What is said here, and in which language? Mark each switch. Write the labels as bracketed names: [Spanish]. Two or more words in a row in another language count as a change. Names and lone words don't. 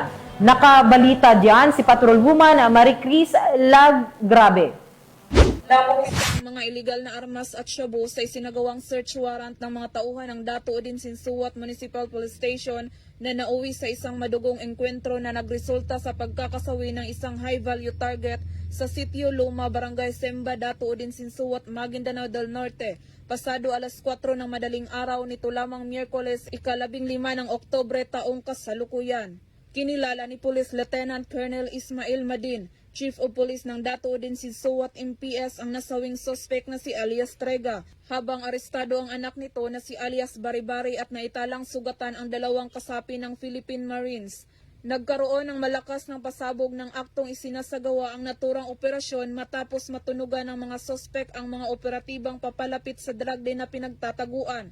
[Filipino] Nakabalita diyan si Patrolwoman Maricris Lagrabe. Napos ang mga iligal na armas at shabu sa isinagawang [English] search warrant [Filipino] ng mga tauhan ng Dato Odin Sinsuat Municipal Police Station na nauwi sa isang madugong engkwentro na nagresulta sa pagkakasawi ng isang [English] high-value target [Filipino] sa Sitio Luma, Barangay Semba, Dato Odin Sinsuat, Maguindanao del Norte. Pasado alas 4 ng madaling araw nito lamang Miyerkules, ika-15 ng Oktubre taong kasalukuyan. Kinilala ni Police Lieutenant Colonel Ismail Madin, Chief of Police ng Dato Odin Sinsuat MPS ang nasawing suspect na si alias Trega, habang arestado ang anak nito na si alias Baribari at naitalang sugatan ang dalawang kasapi ng Philippine Marines. Nagkaroon ng malakas ng pasabog ng aktong isinasagawa ang naturang operasyon matapos matunugan ng mga suspect ang mga operatibang papalapit sa [English] drug den [Filipino] na pinagtataguan.